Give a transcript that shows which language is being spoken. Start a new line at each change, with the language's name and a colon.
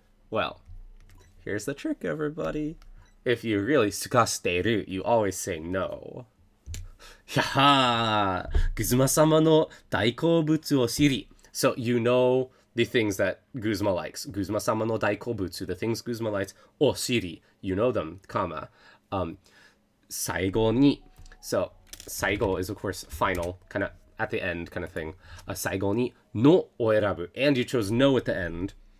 English: Well, here's the trick, everybody. If you really
Japanese: すかしている,
English: you always say no.
Japanese: やはー、グズマ様の大好物を知り.
English: So you know the things that Guzma likes.
Japanese: Guzma-sama no daikobutsu,
English: the things Guzma likes.
Japanese: O shiri,
English: you know them, comma.
Japanese: Saigo ni.
English: So, saigo is, of course, final, kind of at the end kind of thing.
Japanese: Saigo ni no o erabu.
English: And you chose no at the end.